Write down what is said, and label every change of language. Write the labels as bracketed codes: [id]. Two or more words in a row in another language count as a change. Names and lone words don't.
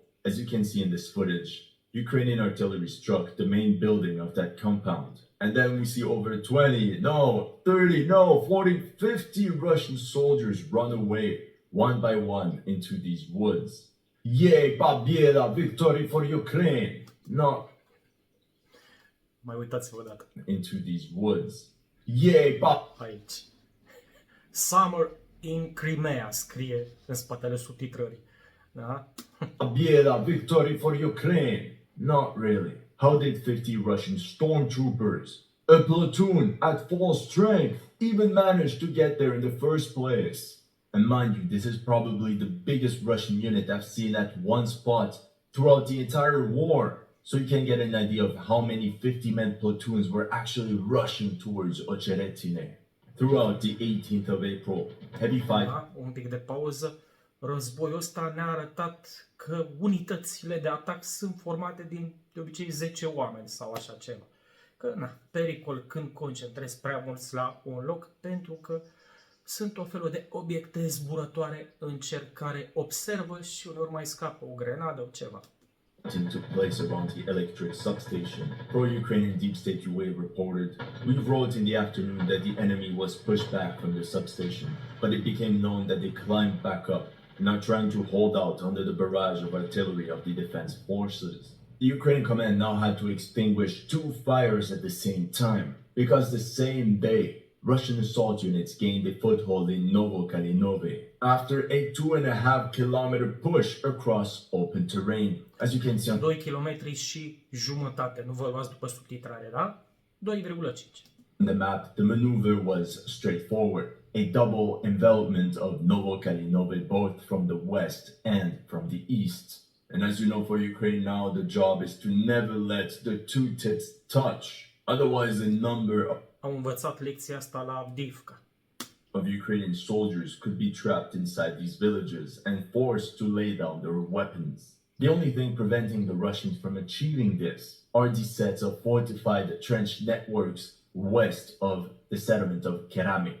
[en] As you can see in this footage, Ukrainian artillery struck the main building of that compound. And then we see over 20, no, 30, no, 40, 50 Russian soldiers run away, one by one, into these woods. Yay, Победа, victory for Ukraine! No, [ro] Mai uitați-vă o dată. [en] into these woods. Yay, [ro] Aici. [en] Summer in Crimea [ro] scrie în spatele subtitrării. Da? [en] Победа, victory for Ukraine! Not really. How did 50 Russian stormtroopers, a platoon at full strength, even manage to get there in the first place? And mind you, this is probably the biggest Russian unit I've seen at one spot throughout the entire war. So you can get an idea of how many 50-man platoons were actually rushing towards Ocheretyne. Throughout the 18th of April, heavy fight. [ro] Da? Un pic de pauză. Războiul ăsta ne-a arătat că unitățile de atac sunt formate din, de obicei, 10 oameni sau așa ceva. Că, na, pericol când concentrezi prea mulți la un loc, pentru că Sunt o felul de obiecte zburătoare în cer care observă și uneori mai scapă o grenadă, o ceva. [en] Took place around the electric substation. Pro-Ukrainian Deep State UA reported, "We wrote in the afternoon that the enemy was pushed back from the substation, but it became known that they climbed back up, now trying to hold out under the barrage of artillery of the defense forces." The Ukrainian command now had to extinguish 2 fires at the same time, because the same day, Russian assault units gained a foothold in Novokalinove after a 2.5-kilometer push across open terrain. As you can see on 2 [ro] km și jumătate, nu vă luați după subtitrare, da? 2,5. [en] the map, the maneuver was straightforward. A double envelopment of Novokalinove both from the west and from the east. And as you know, for Ukraine now, the job is to never let the two tips touch. Otherwise, a number [ro] Am învățat lecția asta la Avdiivka. [en] of Ukrainian soldiers could be trapped inside these villages and forced to lay down their weapons. The only thing preventing the Russians from achieving this are the sets of fortified trench networks west of the settlement of Keramic.